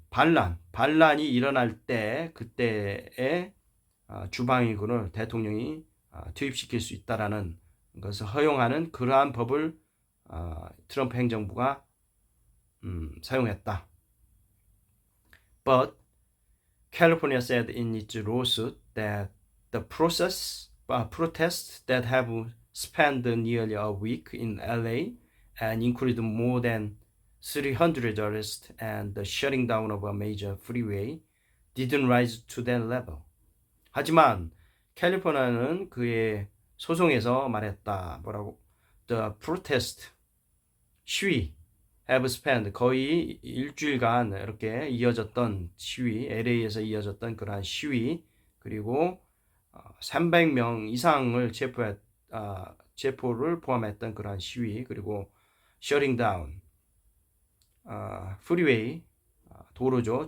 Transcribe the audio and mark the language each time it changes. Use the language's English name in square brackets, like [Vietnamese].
[Korean] 반란이 일어날 때 그때에 주방위군을 대통령이 투입시킬 수 있다라는 것을 허용하는 그러한 법을 트럼프 행정부가 사용했다. [English] But California said in its lawsuit that the protests that have spanned nearly a week in LA and included more than 300 arrests and the shutting down of a major freeway didn't rise to that level. [Korean] 하지만 캘리포니아는 그의 소송에서 말했다. 뭐라고? [English] The protest, [Korean] 시위, [English] have spanned [Korean] 거의 일주일간 이렇게 이어졌던 시위, LA에서 이어졌던 그러한 시위, 그리고 300명 이상을 체포를 포함했던 그러한 시위, 그리고 [English] shutting down, [Korean] 프리웨이, 도로죠.